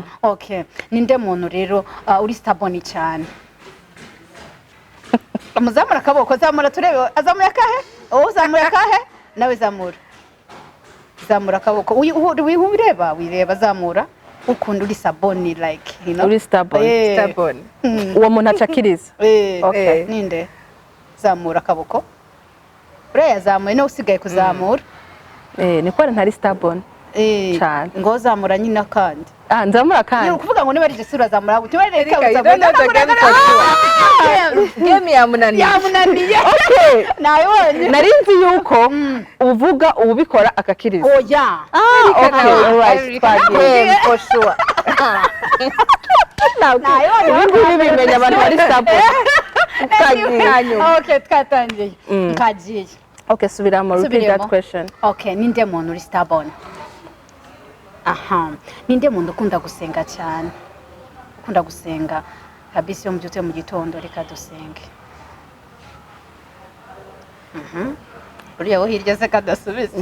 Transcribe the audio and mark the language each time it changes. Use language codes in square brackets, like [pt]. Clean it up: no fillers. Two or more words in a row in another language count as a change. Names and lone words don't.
[rw] okay ninde muntu rero uri stubborn cyane muzamura akaboko zamura turebe azamura kahe uzamura kahe nawe zamura akaboko wireba zamura ukunda uri saboni [en] like you know [rw] uri stubborn uwo muntu acakiriza okay ninde zamura akaboko uriya zamuye no usigaye kuzamura niko ntari stubborn cyane ngo zamura nyine kandi nzamura kandi ni kuvuga ngo niba ari jesura zamura gute reka game yamunaniye okay nayibonye nari nzi yuko uvuga ubikora akakiriza oya [en] okay alright for sure [rw] nayibonye bimenya abantu bari stubborn okay twatangiye kagiye okay subiramo [en] repeat that question [rw] okay ninde muntu uri stubborn ninde muntu ukunda gusenga cyane ukunda gusenga kabisa yo mubyutse mu gitondo reka dusenge uriya wo hirya se kadasubiza